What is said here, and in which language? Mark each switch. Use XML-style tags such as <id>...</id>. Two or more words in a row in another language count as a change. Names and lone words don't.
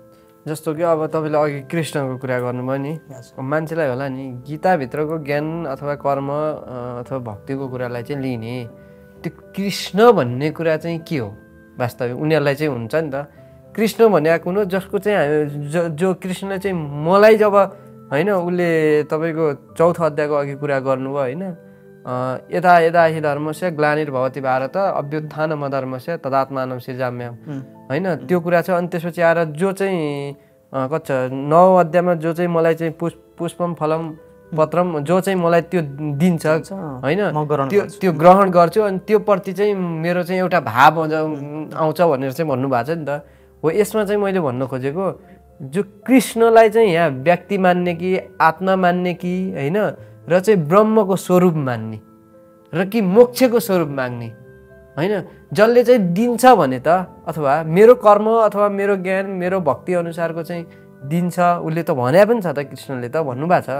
<ne>जस्तो कि अब तपाईँले अघि कृष्णको कुरा गर्नुभयो नि, मान्छेलाई होला नि गीताभित्रको ज्ञान अथवा कर्म अथवा भक्तिको कुरालाई चाहिँ लिने, त्यो कृष्ण भन्ने कुरा चाहिँ के हो वास्तविक उनीहरूलाई चाहिँ हुन्छ नि त। कृष्ण भनेको कुन हो जसको चाहिँ जो कृष्णले चाहिँ मलाई जब होइन उसले तपाईँको 4औं अध्यायको अघि कुरा गर्नुभयो होइन,</ne> <sa>यदा यदा हि धर्मस्य ग्लानिर्भवति भारत अभ्युत्थानमधर्मस्य तदात्मानं सृजाम्यहम्</sa> <ne>होइन, त्यो कुरा छ। अनि त्यसपछि आएर जो चाहिँ कच्चा 9औं अध्यायमा जो चाहिँ मलाई चाहिँ</ne> <sa>पुष्पम फलम पत्रम</sa> <ne>जो चाहिँ मलाई त्यो दिन्छ होइन, त्यो ग्रहण गर्छु अनि त्यो प्रति चाहिँ मेरो चाहिँ एउटा भाव आउँछ भनेर चाहिँ भन्नुभएको छ नि त। हो यसमा चाहिँ मैले भन्न खोजेको जो कृष्णलाई चाहिँ यहाँ व्यक्ति मान्ने कि आत्मा मान्ने कि होइन, र चाहिँ ब्रह्मको स्वरूप मान्ने र कि मोक्षको स्वरूप माग्ने होइन, जसले चाहिँ दिन्छ भने त अथवा मेरो कर्म अथवा मेरो ज्ञान मेरो भक्ति अनुसारको चाहिँ दिन्छ उसले त भने पनि छ त, कृष्णले त भन्नुभएको छ।</ne>